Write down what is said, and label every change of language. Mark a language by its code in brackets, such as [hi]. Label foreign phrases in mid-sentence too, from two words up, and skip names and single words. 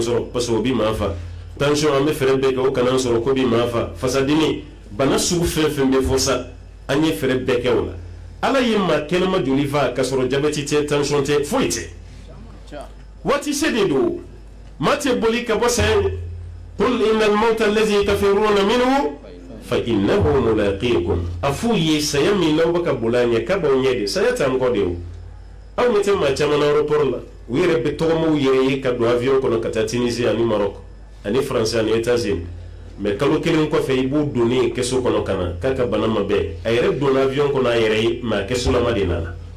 [bm] sɔrɔ parce que o b'i maa fa tension an bɛ fɛɛrɛ bɛɛ kɛ o kana an sɔrɔ ko b'i maa fa fasadimi bana sugu fɛn fɛn bɛ fɔ sa an ye fɛɛrɛ bɛɛ kɛ o la Ala ye maa kɛnɛma joli fa ka sɔrɔ jabɛti tɛ tension tɛ foyi tɛ waati se de don maa tɛ boli ka bɔ saya ye [ar] قل إن الموت الذي تفرون منه فإنه ملاقيكم [bm] a f'u ye saya min n'aw bɛ ka boli a ɲɛ k'a b'aw ɲɛ de saya t'an kɔ de o aw mete ma caman aéroport la u yɛrɛ bɛ tɔgɔmaw yɛrɛ ye ka don avion kɔnɔ ka taa Tunisie ani Maroc ani France ani États-Unis mais kalo kelen kɔfɛ i b'u donni kɛso kɔnɔ ka na k'a ka bana ma bɛɛ a yɛrɛ donna avion kɔnɔ a yɛrɛ ye mais a kɛsolama de nana